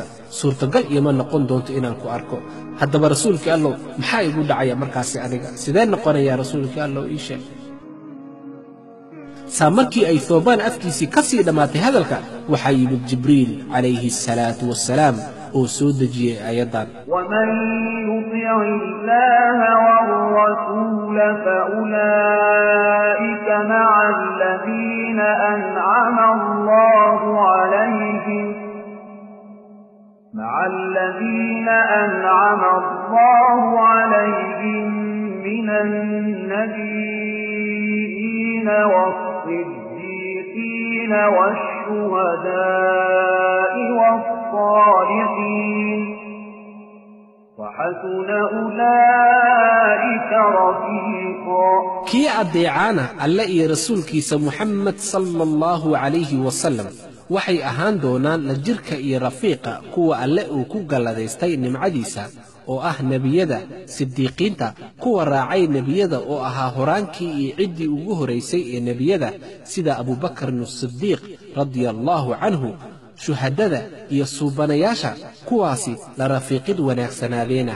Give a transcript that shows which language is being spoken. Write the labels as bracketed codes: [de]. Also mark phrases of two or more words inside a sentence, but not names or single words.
[so] suurtagal ima noqon doonto inaan ku arko. haddaba rasuulkii alle maxaa igu dhacaya markaasi aniga? sidee noqonayaa rasuulkii alle ii sheeg? markii ay Thawbaan afkiisii ka sii dhammaatay hadalka waxaa yimid Jibriil [ar] عليه الصلاة والسلام [so] oo soo dejiyey aayaddan: [ar] ومن يطع الله والرسول فأولئك مع الذين أنعم الله عليهم من النبيين والصديقين والشهداء والصالحين وحسن أولئك رفيقا. [so] kii adeecaana alle iyo rasuulkiisa Muhammad [ar] صلى الله عليه وسلم [so] waxay ahaan doonaan la jirka iyo rafiiqa kuwa alle uu ku galladaystay nimcadiisa oo ah nebiyada, sidiiqiinta, kuwa raacay nebiyada oo ahaa horaankii iyo ciddii ugu horaysay ee nebiyada sida Abubakar as-Siddiiq [ar] رضي الله عنه, [so] shuhadada iyo suubanayaasha kuwaasi la rafiiqid wanaagsanaadeenah.